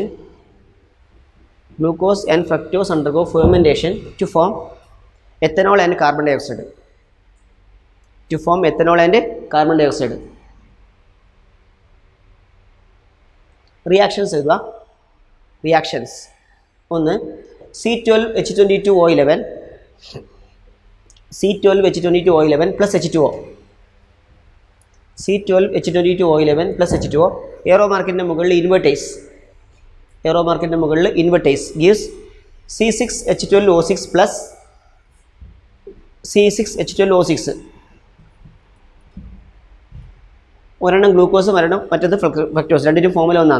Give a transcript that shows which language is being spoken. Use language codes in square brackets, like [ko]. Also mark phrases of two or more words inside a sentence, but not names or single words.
[en] Glucose and fructose undergo fermentation to form ethanol and carbon dioxide. Reactions ഒന്ന് C12H22O11 plus H2O. C12H22O11 plus H2O [ml] എയറോ മാർക്കിൻ്റെ മുകളിൽ ഇൻവെർട്ടേസ് [en] gives C6H12O6 plus C6H12O6. [ml] ഒരെണ്ണം ഗ്ലൂക്കോസ് മറ്റത് ഫ്രക്ടോസ്, രണ്ടിനും ഫോർമുല ഒന്നാണ്.